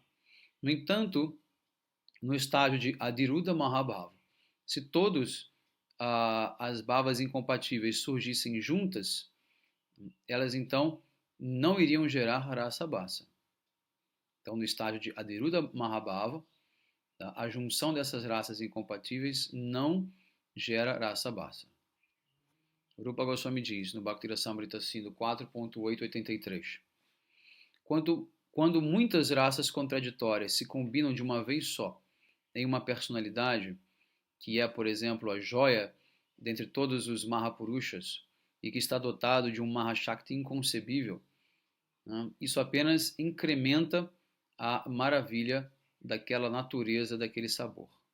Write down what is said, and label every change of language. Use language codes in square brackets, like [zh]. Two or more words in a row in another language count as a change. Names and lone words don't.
[pt] No entanto, no estágio de [sa] अधिरूढ महाभाव, [pt] se todos as bhavas incompatíveis surgissem juntas, elas então não iriam gerar [sa] रस भास. [pt] Então, no estágio de [sa] अधिरूढ महाभाव, [pt] a junção dessas raças incompatíveis não gera [sa] रस भास. [pt] Rupa Goswami diz, no Bhakti Rasamrita Sindhu 4.883, quando muitas raças contraditórias se combinam de uma vez só em uma personalidade, que é, por exemplo, a joia dentre todos os Mahapurushas e que está dotado de um Mahashakti inconcebível, né, isso apenas incrementa a maravilha daquela natureza, daquele sabor.